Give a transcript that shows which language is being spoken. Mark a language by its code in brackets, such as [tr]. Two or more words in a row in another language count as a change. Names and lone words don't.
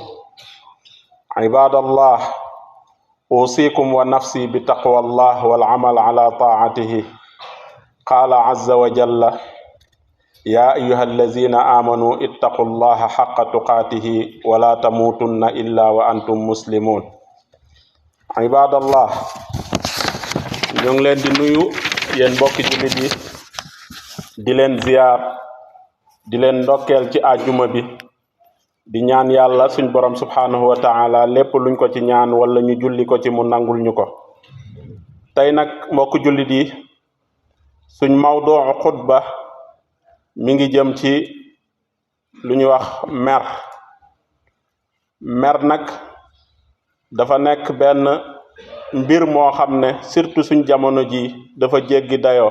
[ar] عباد الله، أوصيكم ونفسي بتقوى الله والعمل على طاعته. قال عز وجل: يا أيها الذين آمنوا اتقوا الله حق تقاته ولا تموتن إلا وأنتم مسلمون. عباد الله، [wo] ñu ngi leen di nuyu yéen mbokki jullit yi di leen ziyaar di leen ndokkeel ci àjjuma bi di ñaan yàlla suñ borom [ar] سبحانه وتعالى [wo] lépp luñ ko ci ñaan wala ñu julli ko ci mu nangul ñu ko. tey nag mbokk jullit yi suñ mawduu xutba mi ngi jëm ci lu ñuy wax mer nag dafa nekk benn mbir moo xam ne surtout suñ jamono ji dafa jéggi dayoo.